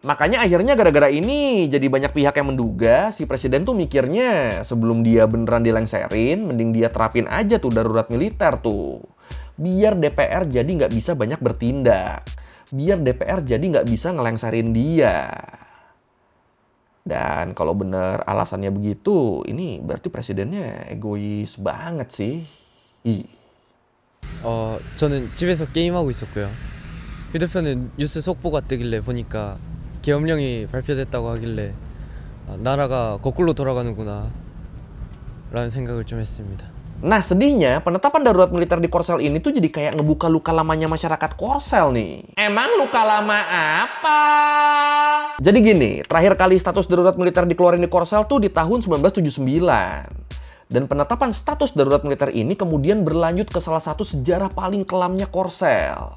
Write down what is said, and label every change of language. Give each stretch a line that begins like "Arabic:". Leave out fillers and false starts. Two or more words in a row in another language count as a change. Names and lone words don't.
Indonesian: Makanya akhirnya gara-gara ini jadi banyak pihak yang menduga si presiden tuh mikirnya sebelum dia beneran dilengserin, mending dia terapin aja tuh darurat militer tuh. Biar DPR jadi nggak bisa banyak bertindak. Biar DPR jadi nggak bisa ngelengserin dia. Dan kalau bener alasannya begitu, ini berarti presidennya egois banget sih.
Korean: 저는 집에서 게임하고 있었고요. 휴대폰에 뉴스 속보가 뜨길래 보니까 계엄령이 발표됐다고 하길래 나라가 거꾸로 돌아가는구나 라는 생각을 좀 했습니다.
Indonesian: Nah, sedihnya penetapan darurat militer di Korsel ini tuh jadi kayak ngebuka luka lamanya masyarakat Korsel nih. Emang luka lama apa? Jadi gini, terakhir kali status darurat militer dikeluarin di Korsel tuh di tahun 1979. Dan penetapan status darurat militer ini kemudian berlanjut ke salah satu sejarah paling kelamnya Korsel.